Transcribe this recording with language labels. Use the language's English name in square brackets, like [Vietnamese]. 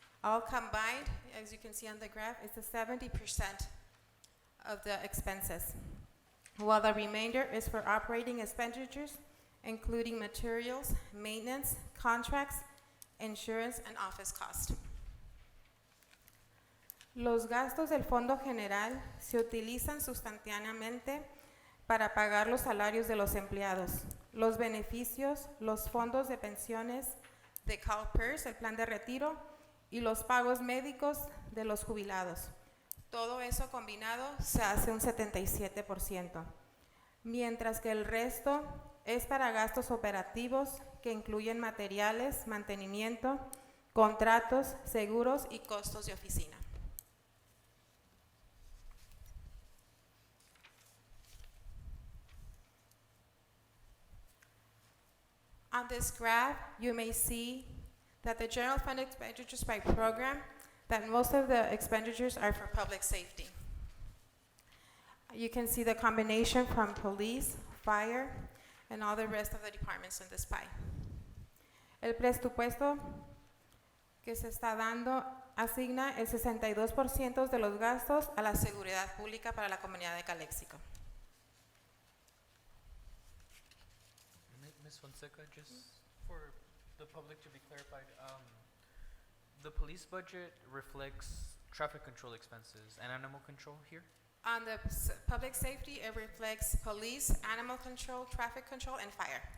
[English] All combined, as you can see on the graph, it's 70% of the expenses, while the remainder is for operating expenditures, including materials, maintenance, contracts, insurance, and office cost. [Spanish] Los gastos del Fondo General se utilizan sustantivamente para pagar los salarios de los empleados, los beneficios, los fondos de pensiones de CalPERS, el plan de retiro, y los pagos médicos de los jubilados. Todo eso combinado se hace un 77%, mientras que el resto es para gastos operativos que incluyen materiales, mantenimiento, contratos, seguros y costos de oficina. [English] On this graph, you may see that the general fund expenditures by program, that most of the expenditures are for public safety. You can see the combination from police, fire, and all the rest of the departments in this pie. [Spanish] El presupuesto que se está dando asigna el 62% de los gastos a la seguridad pública para la comunidad de Calexico. [English] Ms. Fonseca, just for the public to be clarified, the police budget reflects traffic control expenses and animal control here? On the public safety, it reflects police, animal control, traffic control, and fire.